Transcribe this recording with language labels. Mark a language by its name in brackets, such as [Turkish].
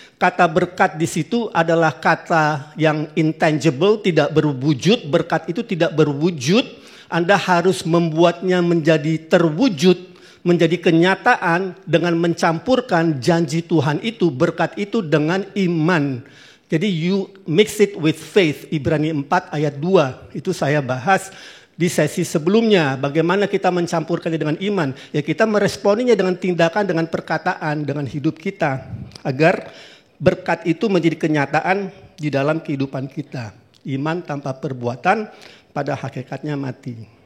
[Indonesian] Kata berkat di situ adalah kata yang intangible, tidak berwujud. Berkat itu tidak berwujud. Anda harus membuatnya menjadi terwujud, menjadi kenyataan dengan mencampurkan janji Tuhan itu, berkat itu dengan iman. [English] Jadi you mix it with faith. [Indonesian] Ibrani 4 ayat 2. Itu saya bahas di sesi sebelumnya. Bagaimana kita mencampurkannya dengan iman. Ya kita meresponinya dengan tindakan, dengan perkataan, dengan hidup kita. Agar berkat itu menjadi kenyataan di dalam kehidupan kita. Iman tanpa perbuatan pada hakikatnya mati.